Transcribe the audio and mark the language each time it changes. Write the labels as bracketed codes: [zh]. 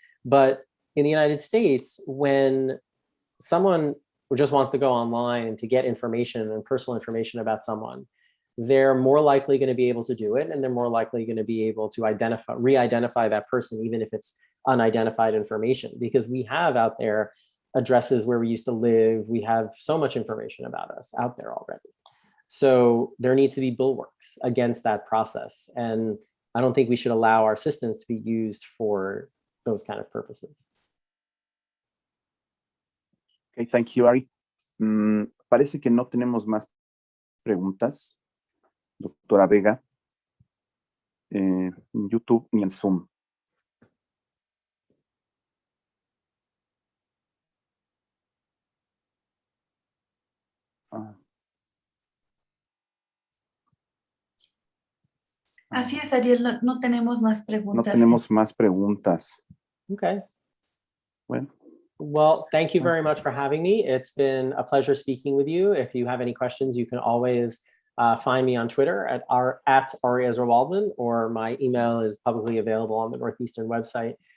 [en] But in the United States, when someone just wants to go online to get information and personal information about someone, they're more likely going to be able to do it, and they're more likely going to be able to re-identify that person, even if it's unidentified information, because we have out there addresses where we used to live. We have so much information about us out there already. So there needs to be bulwarks against that process. And I don't think we should allow our systems to be used for those kind of purposes. Okay, thank you, Ari. [es] Parece que no tenemos más preguntas, doctora Vega, en YouTube ni en Zoom. Ah, Así es, Ariel, no tenemos más no preguntas. tenemos más preguntas. [en] Okay. [es] Bueno, [en] Well, thank you very much for having me. It's been a pleasure speaking with you. If you have any questions, you can always find me on Twitter at Ari Ezra Waldman, or my email is publicly available on the Northeastern website.